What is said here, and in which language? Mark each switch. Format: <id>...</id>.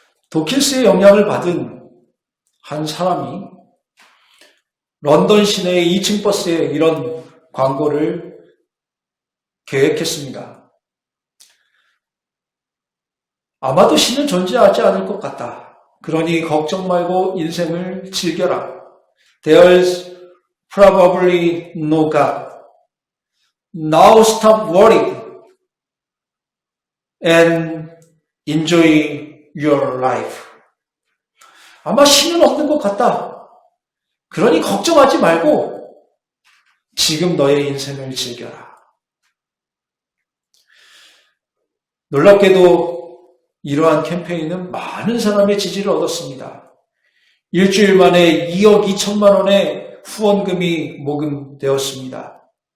<ko>도킨스의 영향을 받은 한 사람이 런던 시내의 2층 버스에 이런 광고를 계획했습니다. 아마도 신은 존재하지 않을 것 같다. 그러니 걱정 말고 인생을 즐겨라.</ko> <en>There's probably no God. Now stop worrying and enjoy your life.</en> <ko>아마 신은 없는 것 같다. 그러니 걱정하지 말고 지금 너의 인생을 즐겨라. 놀랍게도 이러한 캠페인은 많은 사람의 지지를 얻었습니다. 일주일 만에 2억 2천만 원의 후원금이 모금되었습니다.</ko>